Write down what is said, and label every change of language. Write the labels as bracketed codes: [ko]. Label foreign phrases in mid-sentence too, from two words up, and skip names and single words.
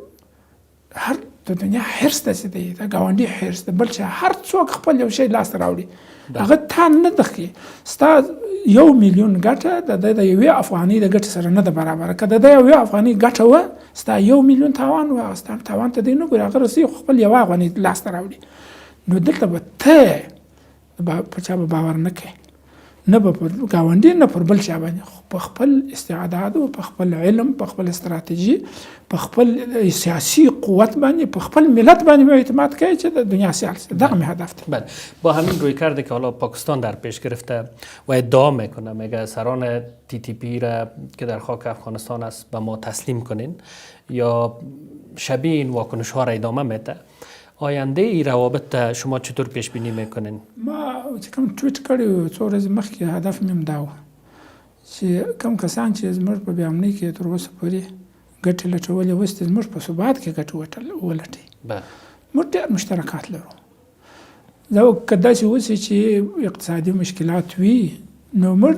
[ps] هر د دنیا حرص داسې دی د ګاونډي حرص د بل چا هر څوک خپل یو شی لاسته راوړي هغه تا نه دخي ستا 1 میلیون ګټه د یوې افغانۍ د ګټې سره نه ده برابره که د یوې افغانۍ ګټه وه ستا 1 میلیون تاوان و هغه ستا تاوان ته دی نه ګوري هغه رسي خپل یوه افغانۍ لاسته راوړي نو دلته به ته په چا به باور نه کوې نه به پر ګاونډي نه پر بل چا باندې په خپل استعداد او په خپل علم په خپل استراتیژي په خپل سیاسی قوت باندې په خپل ملت باندې اعتماد کوي چې د دنیا سیاست دغه هدف دی. [fa] بله با همین رویکرد که حالا پاکستان در پیش گرفته و ادعا میکنه میگه سران TTP را که در خاک افغانستان است به ما تسلیم کنین یا شبیه این واکنش ها را ادامه میده آینده ای روابط شما چطور پیش بینی میکنین؟ [ps] ما چې کوم ټویټ کړی څو ورځې مخکې هدف مې هم دا و چې کوم کسان چې زموږ په بې امنۍ کې تر اوسه پورې ګټې لټولې اوس زموږ په ثبات کې ګټې ولټوي موږ ډېر مشترکات لرو دا که داسې اوسي چې اقتصادي مشکلات وي نو موږ